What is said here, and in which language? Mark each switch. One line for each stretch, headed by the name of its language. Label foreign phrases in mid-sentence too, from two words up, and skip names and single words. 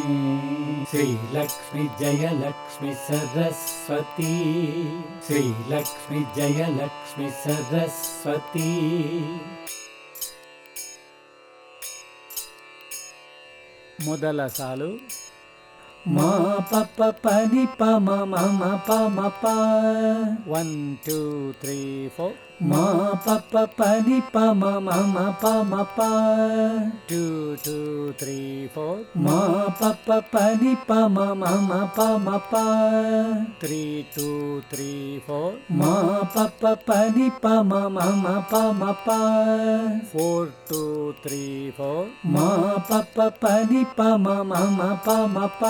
Kannada: ಶ್ರೀಲಕ್ಷ್ಮಿ ಜಯಲಕ್ಷ್ಮಿ ಸರಸ್ವತಿ, ಶ್ರೀಲಕ್ಷ್ಮಿ ಜಯಲಕ್ಷ್ಮಿ ಸರಸ್ವತಿ. ಮೊದಲ ಸಾಲು ಮಾ ಪ ಪ ಪ ನಿ ಪ ಮ ಮ ಮ ಪ ಮ ಪ 1 2 3 4 ಮಾ ಪ ಪ ಪ ನಿ ಪ ಮ ಮ ಮ ಪ ಮ ಪ 2 2 3 4 ಮಾ ಪ ಪ ಪ ನಿ ಪ ಮ ಮ ಮ ಪ ಮ ಪ 3 2 3 4 ಮಾ ಪ ಪ ಪ ನಿ ಪ ಮ ಮ ಮ ಪ ಮ ಪ 4 2 3 4 ಮಾ ಪ ಪ ಪ ನಿ ಪ ಮ ಮ ಮ ಪ ಮ ಪ.